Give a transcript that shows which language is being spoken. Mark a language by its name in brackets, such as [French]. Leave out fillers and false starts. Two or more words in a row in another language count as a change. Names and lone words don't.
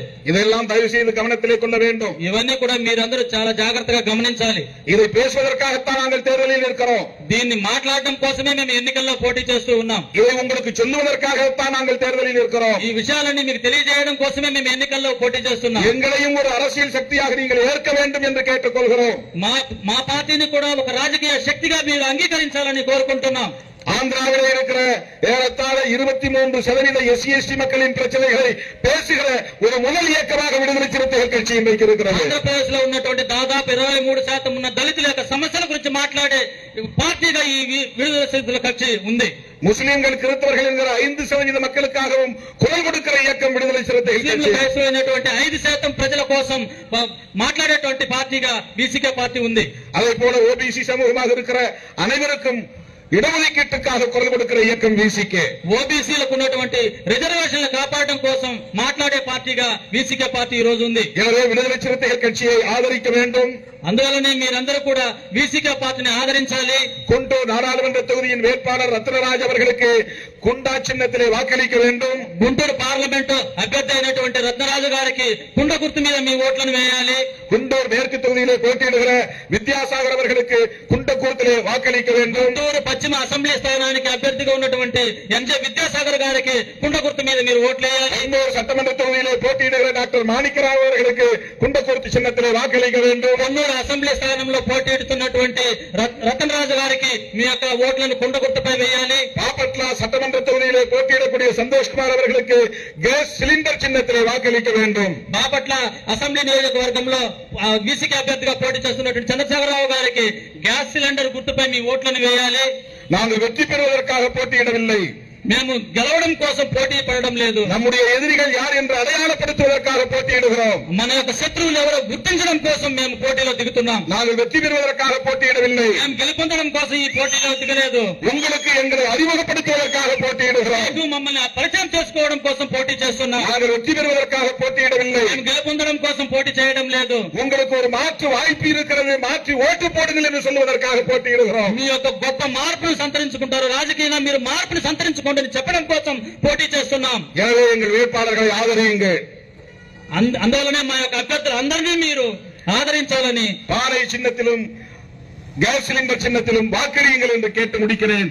[Tamil] இதெல்லாம் தயவு செய்து கவனத்திலே கொள்ள வேண்டும். [Telugu] ఇవన్నీ కూడా మీరందరూ చాలా జాగ్రత్తగా గమనించాలి. [Tamil] இதை பேசுவதற்காகத்தான் நாங்கள் தேர்தலில் இருக்கிறோம். [Telugu] దీన్ని మాట్లాడడం కోసమే మేము ఎన్నికల్లో పోటీ చేస్తూ ఉన్నాం. [Tamil] இதை உங்களுக்கு சொல்லுவதற்காகத்தான் நாங்கள் தேர்தலில் இருக்கிறோம். [Telugu] ఈ విషయాలన్నీ మీకు తెలియజేయడం కోసమే మేము ఎన్నికల్లో పోటీ చేస్తున్నాం. [Tamil] எங்களையும் ஒரு அரசியல் சக்தியாக நீங்கள் ஏற்க வேண்டும் என்று கேட்டுக்கொள்கிறோம். [Telugu] మా పార్టీని కూడా ఒక రాజకీయ శక్తిగా మీరు అంగీకరించాలని కోరుకుంటున్నాం. [Tamil] ஆந்திராவில் இருக்கிற ஏறத்தாழ 23% எஸ்சி எஸ்டி மக்களின் பிரச்சனைகளை பேசுகிற ஒரு முதல் இயக்கமாக விடுதலை சிறுத்தைகள் கட்சி இன்றைக்கு இருக்கிறது. [Telugu] ఆంధ్రప్రదేశ్ లో ఉన్నటువంటి దాదాపు 23% ఉన్న దళితుల యొక్క సమస్యల గురించి మాట్లాడే పార్టీగా ఈ విడుదల సిరుతల కక్షి ఉంది. [Tamil] முஸ்லிம்கள் கிறிஸ்தவர்கள் என்கிற 5% மக்களுக்காகவும் குரல் கொடுக்கிற இயக்கம் விடுதலை சிறுத்தைகள் கட்சி. [Telugu] వయసులోటువంటి 5% ప్రజల కోసం మాట్లాడేటువంటి పార్టీగా బీసీకే పార్టీ ఉంది. [Tamil] அதே போல ஓபிசி சமூகமாக இருக்கிற அனைவருக்கும் இடஒதுக்கீட்டுக்காக குரல் கொடுக்கிற இயக்கம் விசிகே. [Telugu] ఓబీసీలకు ఉన్నటువంటి రిజర్వేషన్లు కాపాడడం కోసం మాట్లాడే పార్టీగా వీసీకే పార్టీ ఈ రోజు ఉంది. [Tamil] எனவே விடுதலை சிறுத்தைகள் கட்சியை ஆதரிக்க வேண்டும். [Telugu] అందువల్లనే మీరందరూ కూడా వీసీకే పార్టీని ఆదరించాలి. [Tamil] குண்டூர் நாடாளுமன்ற தொகுதியின் வேட்பாளர் ரத்னராஜ் அவர்களுக்கு குண்டா சின்னத்திலே வாக்களிக்க வேண்டும். [Telugu] గుంటూరు పార్లమెంటు అభ్యర్థి అయినటువంటి రత్నరాజు గారికి కుండ గుర్తు మీద మీ ఓట్లను వేయాలి. [Tamil] குண்டூர் மேற்கு தொகுதியிலே போட்டியிடுகிற வித்யாசாகர் அவர்களுக்கு [Telugu] కుండ గుర్తిలే [Tamil] வாக்களிக்க வேண்டும். [Telugu] గుంటూరు పశ్చిమ అసెంబ్లీ స్థానానికి అభ్యర్థిగా ఉన్నటువంటి ఎంజే విద్యాసాగర్ గారికి కుండ గుర్తు మీద మీరు ఓట్లేయాలి. [Tamil] குண்டூர் சட்டமன்ற தொகுதியிலே போட்டியிடுகிற டாக்டர் மாணிக்கராவ் அவர்களுக்கு [Telugu] కుండ గుర్తు [Tamil] சின்னத்திலே வாக்களிக்க வேண்டும். [Telugu] కొన్నూరు అసెంబ్లీ స్థానంలో పోటీడుతున్నటువంటి రతనరాజు గారికి మీ యొక్క ఓట్లను కుండ గుర్తుపై వేయాలి. [Tamil] பாப்பட்லா சட்டமன்ற தொகுதியிலே போட்டியிடக்கூடிய சந்தோஷ்குமார் அவர்களுக்கு [English] gas cylinder [Tamil] சின்னத்திலே வாக்களிக்க வேண்டும். [Telugu] బాపట్ల అసెంబ్లీ నియోజకవర్గంలో వీసీకే అభ్యర్థిగా పోటీ చేస్తున్నటువంటి చంద్రశేఖరరావు గారికి [English] gas cylinder [Telugu] గుర్తుపై మీ ఓట్లను వేయాలి. [Tamil] நாங்கள் வெற்றி பெறுவதற்காக போட்டியிடவில்லை, [Telugu] మేము గెలవడం కోసం పోటీ పడడం లేదు. [Tamil] நம்முடைய எதிரிகள் யார் என்று அடையாளப்படுத்துவதற்காக போட்டியிடுகிறோம். [Telugu] మన యొక్క శత్రువులు ఎవరో గుర్తించడం కోసం మేము పోటీలో దిగుతున్నాం. [Tamil] நாங்கள் வெற்றி பெறுவதற்காக போட்டியிடவில்லை, [Telugu] మేము గెలుపొందడం కోసం ఈ పోటీలో దిగలేదు. [Tamil] உங்களுக்கு எங்களை அறிமுகப்படுத்துவதற்காக போட்டியிடுகிறோம். [Telugu] మీకు మమ్మల్ని పరిచయం చేసుకోవడం కోసం పోటీ చేస్తున్నాం. [Tamil] நாங்கள் வெற்றி பெறுவதற்காக போட்டியிடவில்லை, [Telugu] మేము గెలుపొందడం కోసం పోటీ చేయడం లేదు. [Tamil] உங்களுக்கு ஒரு மாற்று வாய்ப்பு இருக்கிறது, மாற்றி ஓட்டு போடுங்கள் என்று சொல்வதற்காக போட்டியிடுகிறோம். [Telugu] మీ యొక్క గొప్ప మార్పును సంతరించుకుంటారు, రాజకీయంగా మీరు మార్పును సంతరించుకోండి చెప్పడం కోసం పోటీ చేస్తున్నాం. [Tamil] எனவே எங்கள் வேட்பாளர்களை ஆதரியுங்கள். [Telugu] అందువలనే మా యొక్క అభ్యర్థులు అందరినీ మీరు ఆదరించాలని [Tamil] பானை சின்னத்திலும் [English] gas cylinder [Tamil] சின்னத்திலும் வாக்களியுங்கள் என்று கேட்டு முடிக்கிறேன்.